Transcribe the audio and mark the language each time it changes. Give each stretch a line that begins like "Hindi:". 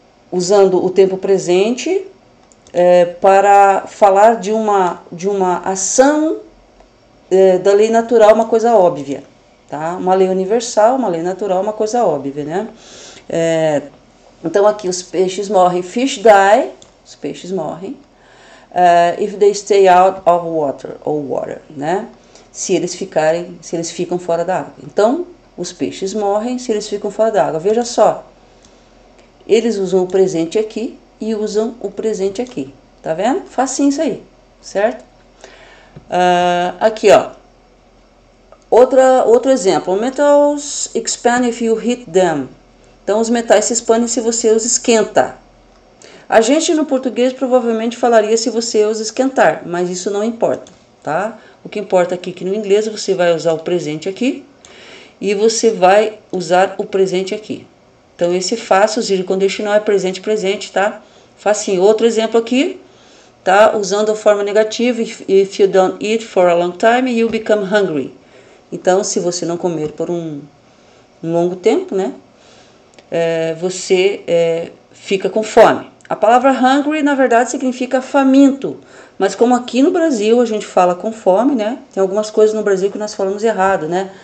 Portuguese: Usando o tempo presente para falar de uma ação da lei natural, uma coisa óbvia, tá? Uma lei universal, uma lei natural, uma coisa óbvia, né? Então aqui os peixes morrem,
English: fish die,
Portuguese: os peixes morrem.
English: If they stay out of water, ou water, né?
Portuguese: Se eles ficam fora da água. Então, os peixes morrem se eles ficam fora da água. Veja só, eles usam o presente aqui e usam o presente aqui. Tá vendo? Facinho isso aí, certo? Aqui, ó. Outro exemplo.
English: Metals expand if you hit them.
Portuguese: Então, os metais se expandem se você os esquenta. A gente no português provavelmente falaria se você os esquentar, mas isso não importa, tá? O que importa aqui é que no inglês você vai usar o presente aqui e você vai usar o presente aqui. Então esse fácil, o zero conditional é presente, presente, tá? Facinho. Outro exemplo aqui, tá? Usando a forma negativa,
English: if you don't eat for a long time, you become hungry.
Portuguese: Então se você não comer por um longo tempo, né? Você fica com fome. A palavra hungry, na verdade, significa faminto. Mas como aqui no Brasil a gente fala com fome, né? Tem algumas coisas no Brasil que nós falamos errado, né?